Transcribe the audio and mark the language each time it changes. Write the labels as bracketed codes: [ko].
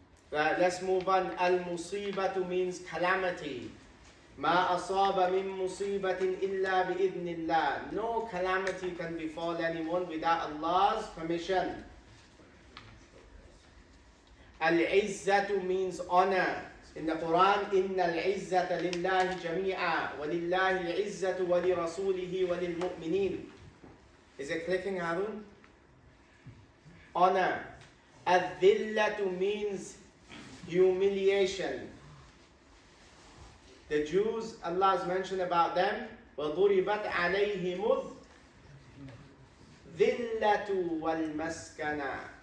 [en] Right, let's move on. Al-Musibatu means calamity. [ar] مَا أَصَابَ مِن مُصِيبَةٍ إِلَّا بِإِذْنِ اللَّهِ. [en] No calamity can befall anyone without Allah's permission. Al-Izzatu means honor. In the Quran, [ar] إِنَّ الْعِزَّةَ لِلَّهِ جَمِيعًا وَلِلَّهِ الْعِزَّةُ وَلِرَسُولِهِ وَلِلْمُؤْمِنِينَ. [en] Is it clicking, Harun? Honor. Al-Dhillatu means humiliation. The Jews, Allah has mentioned about them, [ar] وَضُرِبَتْ عَلَيْهِمُ الذِّلَّةُ وَالْمَسْكَنَةُ.